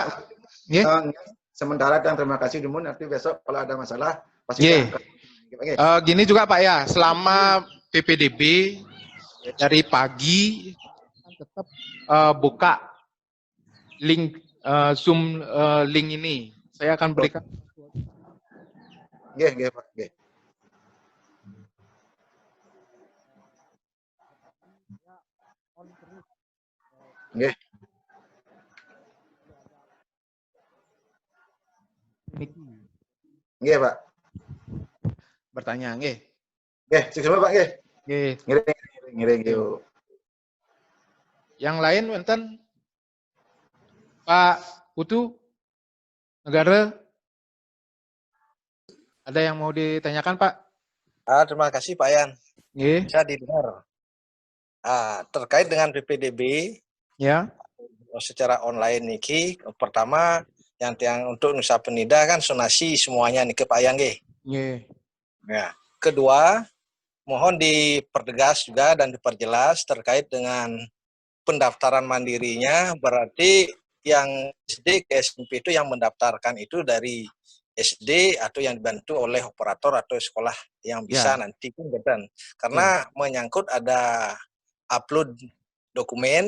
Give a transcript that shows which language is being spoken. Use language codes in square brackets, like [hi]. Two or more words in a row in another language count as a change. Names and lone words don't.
[id] Sementara dan terima kasih dulu, nanti besok kalau ada masalah pasti kita angkat. Gini juga Pak ya, selama PPDB dari pagi tetap buka link Zoom link ini. Saya akan berikan. [ban] Nggih, Pak. Nggih. Nggih. Nggih, Pak. [id] Bertanya, nggih. Nggih, sukses Pak nggih. [ban] Nggih. Ngiring yuk. [id] Yang lain wonten Pak Putu Negara, ada yang mau ditanyakan Pak? Terima kasih Pak Yan. Bisa didengar. Terkait dengan PPDB, ya, secara online niki, pertama yang untuk Nusa Penida kan sonasi semuanya niki Pak Yan nggih. Ya. Kedua, mohon dipertegas juga dan diperjelas terkait dengan pendaftaran mandirinya, berarti yang SD ke SMP itu yang mendaftarkan itu dari SD atau yang dibantu oleh operator atau sekolah yang bisa nanti pun karena menyangkut ada upload dokumen.